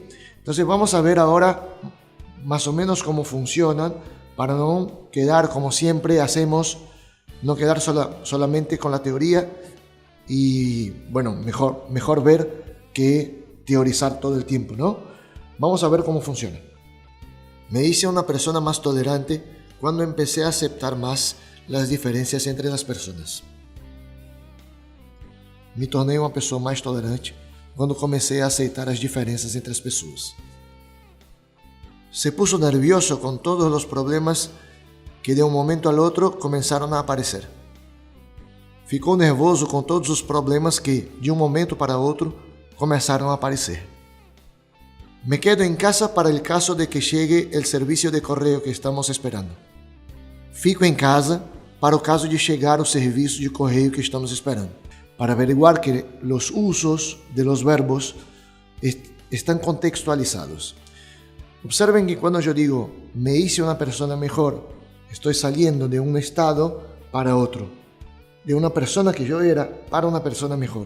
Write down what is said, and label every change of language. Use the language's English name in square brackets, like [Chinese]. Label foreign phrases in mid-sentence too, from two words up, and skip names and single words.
[Spanish] Entonces vamos a ver ahora más o menos cómo funcionan para no quedar como siempre hacemos, no quedar solamente con la teoría y bueno, mejor ver que teorizar todo el tiempo, ¿no? Vamos a ver cómo funciona. Me hice una persona más tolerante cuando empecé a aceptar más las diferencias entre las personas. [Portuguese] Me tornei uma pessoa mais tolerante quando comecei a aceitar as diferenças entre as pessoas. [Spanish] Se puso nervioso con todos los problemas que de un momento al otro comenzaron a aparecer. [Portuguese] Ficou nervoso com todos os problemas que, de um momento para outro, começaram a aparecer. [Spanish] Me quedo em casa para el caso de que chegue el servicio de correo que estamos esperando. [Portuguese] Fico em casa para o caso de chegar o serviço de correio que estamos esperando. [Spanish] Para averiguar que los usos de los verbos están contextualizados. Observen que cuando yo digo me hice una persona mejor, estoy saliendo de un estado para otro, de una persona que yo era para una persona mejor.